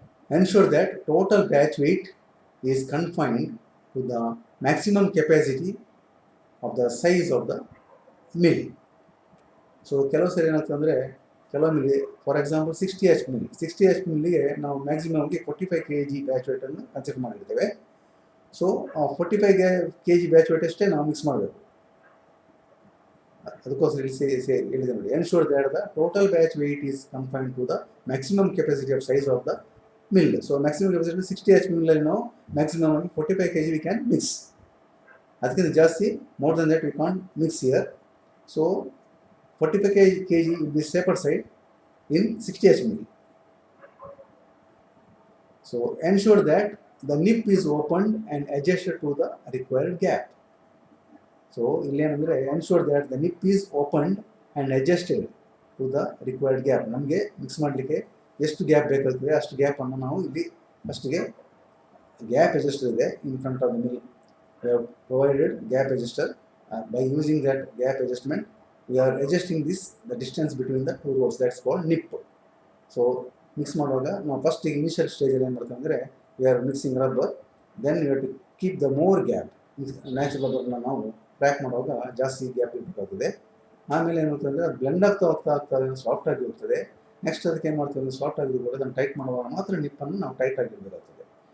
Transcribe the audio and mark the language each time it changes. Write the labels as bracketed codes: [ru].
[en] Ensure that total batch weight is confined to the maximum capacity of the size of the mill. [kn] So ಕೆಲವು ಸರಿ ಏನಾಗ್ತದೆ ಅಂದರೆ ಕೆಲವೊಮ್ಮೆ for example 60H mill, 60H ಮಿಲ್ಲಿಗೆ ನಾವು ಮ್ಯಾಕ್ಸಿಮಮ್ಗೆ 45 kg batch ವೇಟನ್ನು consider ಮಾಡಿರ್ತೇವೆ. So 45 kg batch wait ಅಷ್ಟೇ ನಾವು ಮಿಕ್ಸ್ ಮಾಡಬೇಕು. ಅದಕ್ಕೋಸ್ಕರ ಹೇಳಿದೆ ನೋಡಿ, [en] Ensure that the total batch weight is confined to the maximum capacity of size of the mill. [kn] So maximum capacity 60H ಮಿಲ್ಲಲ್ಲಿ ನಾವು ಮ್ಯಾಕ್ಸಿಮಮ್ ಆಗಿ 45 kg [en] We can mix. [kn] ಅದಕ್ಕಿಂತ ಜಾಸ್ತಿ [en] More than that we can't mix here. So 45 kg will be safer side in 60H mill. So ensure that the nip is opened and adjusted to the required gap. So [kn] illenandre [en] ensure that the nip is opened and adjusted to the required gap. [kn] ನಮಗೆ mix ಮಾಡಲಿಕ್ಕೆ ಎಷ್ಟು gap ಬೇಕಾಗ್ತದೆ ಅಷ್ಟು gap ಅನ್ನು ನಾವು ಇಲ್ಲಿ ಫಸ್ಟ್ಗೆ gap adjuster ಇದೆ [en] in front of the mill. We have provided gap adjuster. By using that gap adjustment, we are adjusting the distance between the two rows. That's called nip. So [kn] mix ಮಾಡುವಾಗ ನಾವು first initial ಸ್ಟೇಜಲ್ಲಿ ಏನು ಮಾಡ್ತೀವಿ ಅಂದರೆ [en] we are mixing rubber, then we have to keep the more gap. [kn] Natural ರಬ್ಬರ್ನ ನಾವು track ಮಾಡುವಾಗ ಜಾಸ್ತಿ ಗ್ಯಾಪ್ ಇರಬೇಕಾಗ್ತದೆ. ಆಮೇಲೆ ಏನಾಗ್ತದೆ ಅಂದರೆ ಅದು ಬ್ಲೆಂಡ್ ಆಗ್ತಾ ಸಾಫ್ಟ್ ಆಗಿ ಇರ್ತದೆ. ನೆಕ್ಸ್ಟ್ ಅದಕ್ಕೆ ಏನು ಮಾಡ್ತೀವಿ ಅಂದರೆ ಸಾಫ್ಟ್ ಆಗಿರ್ಬೋದು ಅದನ್ನು ಟೈಟ್ ಮಾಡುವಾಗ ಮಾತ್ರ ನಿಪ್ಪನ್ನು ನಾವು ಟೈಟ್ ಆಗಿರಬೇಕಾಗ್ತದೆ.